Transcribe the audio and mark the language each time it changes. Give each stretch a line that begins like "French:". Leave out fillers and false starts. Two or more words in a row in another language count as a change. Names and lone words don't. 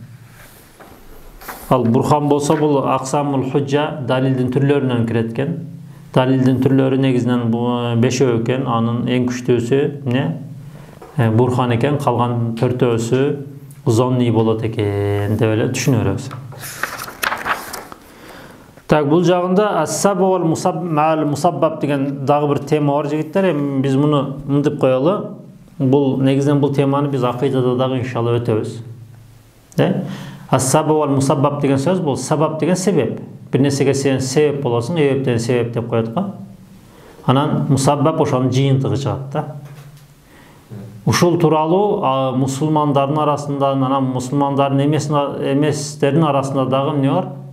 Kyrgyz: Ал бурхан болсо бул
Arabic: أقسام الحجة
Kyrgyz: далилдин түрлөрүнөн кирет экен. Далилдин түрлөрү негизинен 5 экен, анын эң күчтүүсү эмне? Бурхан экен, калган 4-өсү зонни болот экен деп эле түшүнө беребиз. Так, бул жагында
Arabic: السبب والمسبب
Kyrgyz: деген дагы бир тема бар жигиттер. Биз муну мындып коелу. Бул негизинен бул теманы биз акыйдада дагы иншалла өтөбүз.
Arabic: السبب والمسبب
Kyrgyz: деген сөз бул сабаб деген себеп. Бир нерсеге сен себеп болосуң, эбептен себеп деп коет го. Анан мусаббаб ошонун жыйынтыгы чыгат да. Ушул тууралуу мусулмандардын арасында, анан мусулмандардын эместердин арасында дагы эмне бар?